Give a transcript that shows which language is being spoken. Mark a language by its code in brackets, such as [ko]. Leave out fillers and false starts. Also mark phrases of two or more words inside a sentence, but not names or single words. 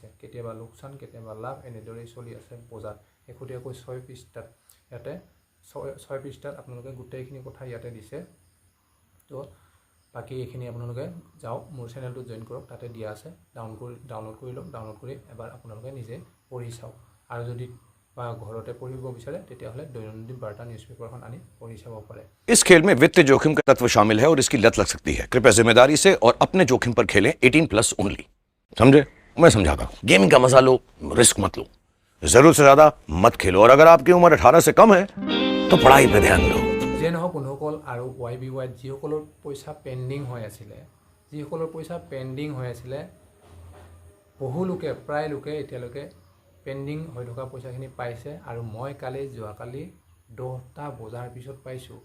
[as] কেতিয়াবা লোকচান, কেতিয়াবা লাভ, এনেদৰেই চলি আছে বজাৰ। শেহতীয়াকৈ 6 পৃষ্ঠাত ইয়াতে 6 পৃষ্ঠাত আপোনালোকে গোটেইখিনি কথা ইয়াতে দিছে। তো বাকী এইখিনি আপোনালোকে যাওক, মোৰ [en] channel join [as] কৰক, তাতে দিয়া আছে। ডাউনলোড কৰি লওক, ডাউনলোড কৰি এবাৰ আপোনালোকে নিজে পঢ়ি চাওক। আৰু যদি বা ঘৰতে পঢ়িব বিচাৰে তেতিয়াহ'লে দৈনন্দিন বাৰ্তা [en] news paper [as] আনি পঢ়ি চাব পাৰে। [hi] इस खेल में वित्तीय जोखिम का तत्व शामिल है और इसकी लत लग सकती है। कृपया जिम्मेदारी से और अपने जोखिम पर खेलें। 18+ ओनली। समझे? मैं समझाता हूं। गेमिंग का मजा लो, रिस्क मत लो। जरूरत से ज्यादा मत खेलो, और अगर आपकी उम्र 18 से कम है तो पढ़ाई पे ध्यान दो। [as] যে নহওক বন্ধুসকল, আৰু YBY যিসকলৰ পইচা পেণ্ডিং হৈ আছিলে, বহু লোকে, প্ৰায় লোকে এতিয়ালৈকে পেণ্ডিং হৈ থকা পইচাখিনি পাইছে। আৰু মই যোৱাকালি 10টা বজাৰ পিছত পাইছোঁ।